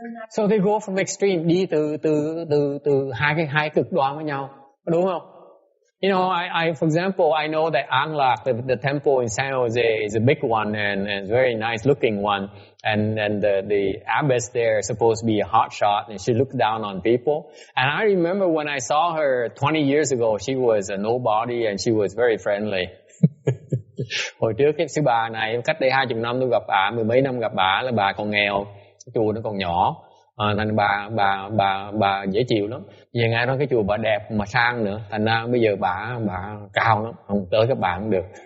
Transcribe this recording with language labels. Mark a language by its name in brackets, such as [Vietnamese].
[English] So they go from extreme, [Vietnamese] đi từ hai cực đoan với nhau, đúng không? [English] You know, I for example, I know that Anglak, the temple in San Jose, is a big one and very nice looking one, and the abbess there is supposed to be a hot shot, and she looked down on people. And I remember when I saw her 20 years ago, she was a nobody and she was very friendly. [Vietnamese] Hồi trước cái sư bà này, cách đây 20 năm tôi gặp bà, 10 mấy năm gặp bà, là bà còn nghèo, cái chùa nó còn nhỏ, thành bà dễ chịu lắm. Về ngay đó cái chùa bà đẹp mà sang nữa, thành ra bây giờ bà cao lắm, không tới các bạn cũng được.